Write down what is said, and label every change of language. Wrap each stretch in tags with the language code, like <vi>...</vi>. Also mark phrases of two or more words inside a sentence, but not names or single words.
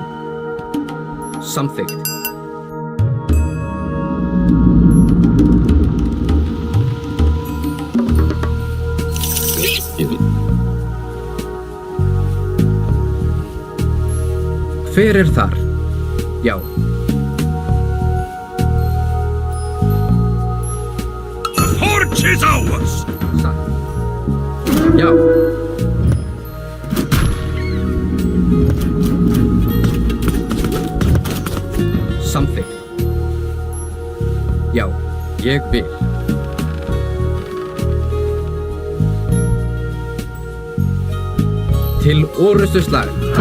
<is>Samþykkt. Hver þar? Já.</is> <en>The forge is ours.</en> <is>Satt. Já. Samþykkt. Já. Ég vil. Til orustuslag.</is>